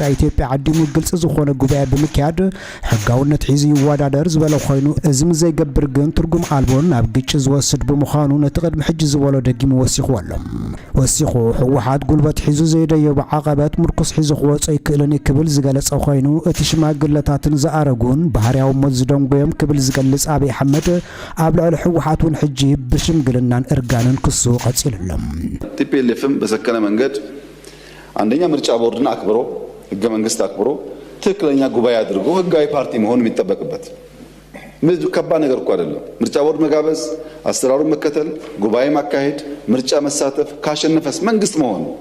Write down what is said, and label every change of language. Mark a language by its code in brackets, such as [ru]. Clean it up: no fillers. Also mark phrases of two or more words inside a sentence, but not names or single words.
[ti] ኢትዮጵያ ዓዲሙ ግልጽ ዝኾነ ጉባኤ ብምክያድ ሕጋውነት ሒዙ ይወዳደር ዝበለ ኮይኑ እዚ ዘይገብር ግን ትርጉም ኣልቦን ኣብ ግጭት ዝወስድ ብምዃኑ ነቲ ቅድሚ ሕጂ ዝበሎ ደጊሙ ወሲኹ ኣሎ። ወሲኹ ሕወሓት ጉልበት ሒዙ ዘይደዮ ብዓቐበት ምርኩስ ሒዙ ክወጾ ይክእልን ክብል ዝገለጸ ኮይኑ እቲ ሽማግለታትን ዝኣረጉን ባህርያዊ ሞት ዝደንጎዮም ክብል ዝገልጽ ኣብይ ኣሕመድ ኣብ ልዕሊ ሕወሓት እውን ሕጂ ብሽምግልናን እርጋንን ክሱ ቀጺሉሎም። [am] ቲፒኤልኤፍም በሰከነ መንገድ አንደኛ ምርጫ ቦርድን አክብሮ ህገ መንግስት አክብሮ ትክክለኛ ጉባኤ አድርጎ ህጋዊ ፓርቲ መሆን የሚጠበቅበት ከባድ ነገር እኮ አይደለም። ምርጫ ቦርድ መጋበዝ፣ አሰራሩን መከተል፣ ጉባኤ ማካሄድ፣ ምርጫ መሳተፍ፣ ካሸነፈስ መንግስት መሆን።